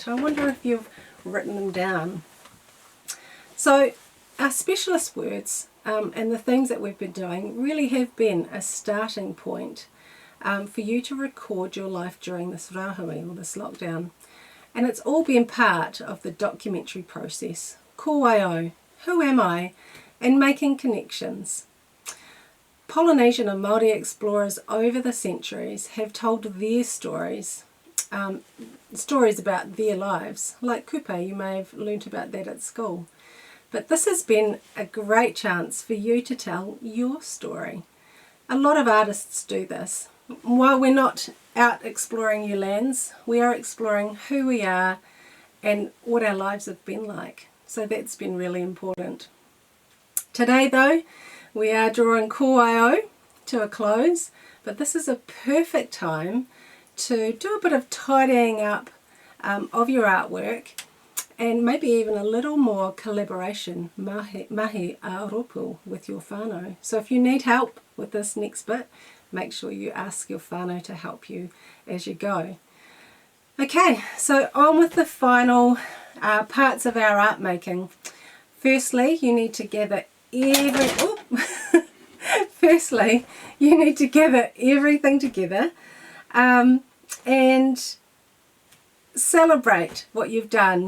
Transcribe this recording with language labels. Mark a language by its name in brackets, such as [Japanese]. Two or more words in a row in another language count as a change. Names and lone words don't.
[English] I wonder if you've written them down. So our specialist words and the things that we've been doing really have been a starting point for you to record your life during this rāhui or this lockdown. And it's all been part of the documentary process. [Māori] Ko whānau, [English] who am I? And making connections. Polynesian and Māori explorers over the centuries have told their stories, stories about their lives. Like kupe, you may have learnt about that at school. But this has been a great chance for you to tell your story. A lot of artists do this. While we're not out exploring new lands, we are exploring who we are and what our lives have been like. So that's been really important. Today though, we are drawing [Māori] ko whānau [English] to a close, but this is a perfect time to do a bit of tidying up of your artwork and maybe even a little more collaboration, [Māori] mahi a ropu, [English] with your whānau. So if you need help with this next bit, make sure you ask your whānau to help you as you go. Okay, so on with the final parts of our art making. Firstly, you need to gather Firstly, you need to gather everything together and celebrate what you've done.